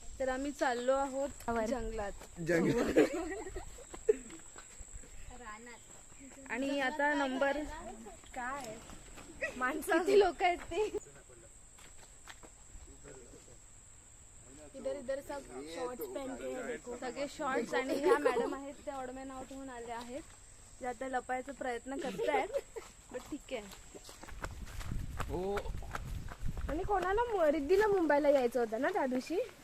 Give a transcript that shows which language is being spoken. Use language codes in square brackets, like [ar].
[mr] तर आम्ही चाललो आहोत जंगलात. आणि आता नंबर काय माणसं किती लोक आहेत ते. [hi] इधर इधर सब शॉर्ट्स पहनते हैं देखो. [mr] सगळे शॉर्ट्स. आणि ह्या मॅडम आहेत त्या ओडमे नाव ठेवून आले आहेत, जे आता लपायचा प्रयत्न करतायत, बट ठीक आहे. आणि कोणाला रिद्धीला मुंबईला यायचं होतं ना त्या दिवशी.